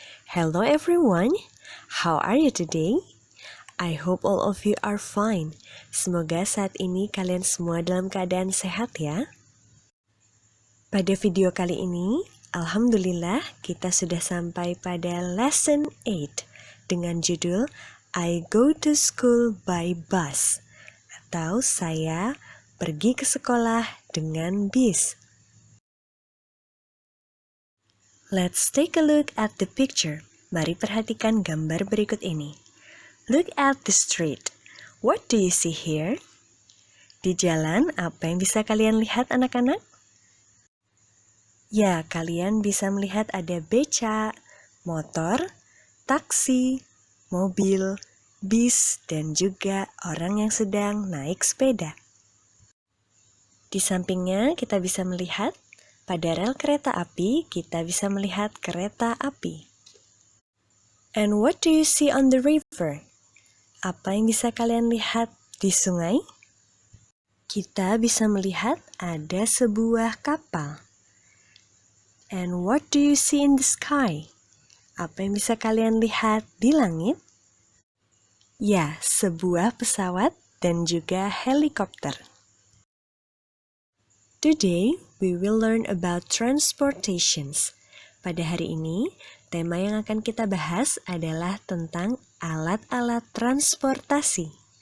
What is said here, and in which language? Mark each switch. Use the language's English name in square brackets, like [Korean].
[English] Hello everyone, how are you today? I hope all of you are fine. [Indonesian] Semoga saat ini kalian semua dalam keadaan sehat ya. Pada video kali ini, alhamdulillah kita sudah sampai pada lesson 8 dengan judul [English] I go to school by bus [Indonesian] atau saya pergi ke sekolah dengan bis. [English] Let's take a look at the picture. [Indonesian] Mari perhatikan gambar berikut ini. [English] Look at the street. What do you see here? [Indonesian] Di jalan, apa yang bisa kalian lihat anak-anak? Ya, kalian bisa melihat ada beca, motor, taksi, mobil, bis, dan juga orang yang sedang naik sepeda. Di sampingnya kita bisa melihat pada rel kereta api, kita bisa melihat kereta api. [English] And what do you see on the river? [Indonesian] Apa yang bisa kalian lihat di sungai? Kita bisa melihat ada sebuah kapal. [English] And what do you see in the sky? [Indonesian] Apa yang bisa kalian lihat di langit? Ya, sebuah pesawat dan juga helikopter. [English] Today, we will learn about transportations. [Indonesian] Pada hari ini, tema yang akan kita bahas adalah tentang alat-alat transportasi.